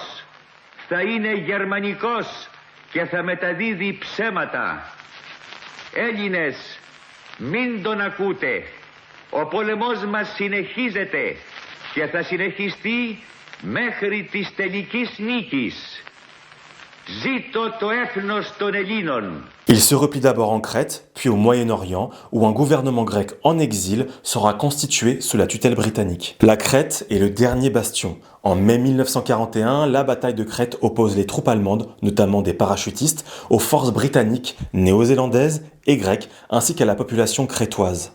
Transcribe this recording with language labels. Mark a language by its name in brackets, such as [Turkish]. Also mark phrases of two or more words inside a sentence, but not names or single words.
[Greek] Θα είναι γερμανικός και θα μεταδίδει ψέματα. Έλληνες, μην τον ακούτε. Ο πόλεμος μας συνεχίζεται και θα συνεχιστεί μέχρι της τελικής νίκης. Ζήτω το έθνος των Ελλήνων. [French] Il se replie d'abord en Crète, puis au Moyen-Orient, où un gouvernement grec en exil sera constitué sous la tutelle britannique. La Crète est le dernier bastion. En mai 1941, la bataille de Crète oppose les troupes allemandes, notamment des parachutistes, aux forces britanniques, néo-zélandaises et grecques, ainsi qu'à la population crétoise.